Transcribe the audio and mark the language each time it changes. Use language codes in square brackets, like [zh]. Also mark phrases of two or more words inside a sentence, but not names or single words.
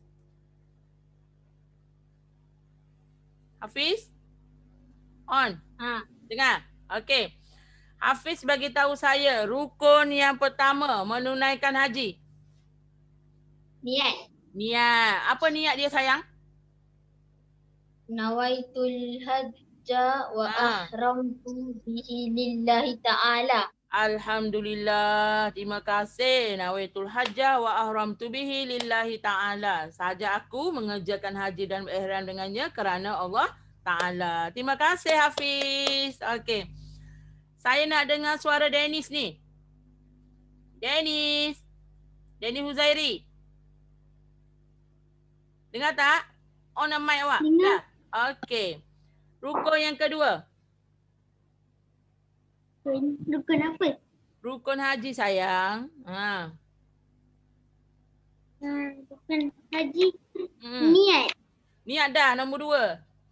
[ms] Hafiz? On. Dengar. Okey. Hafiz bagi tahu saya rukun yang pertama menunaikan haji. Niat. Apa niat dia sayang? [ar] نويت الحج وأحرمت به لله تعالى. [ms] Alhamdulillah. Terima kasih. [ar] نويت الحج وأحرمت به لله تعالى. [ms] Sahaja aku mengerjakan haji dan berihram dengannya kerana Allah Ta'ala. Terima kasih Hafiz. Okey. Saya nak dengar suara Dennis ni. Dennis Huzairi. Dengar tak? [en] On the mic awak. [ms] Dengar. Okey. Rukun yang kedua. Rukun apa? Rukun haji sayang. Bukan haji. Hmm. Niat. Niat dah nombor 2.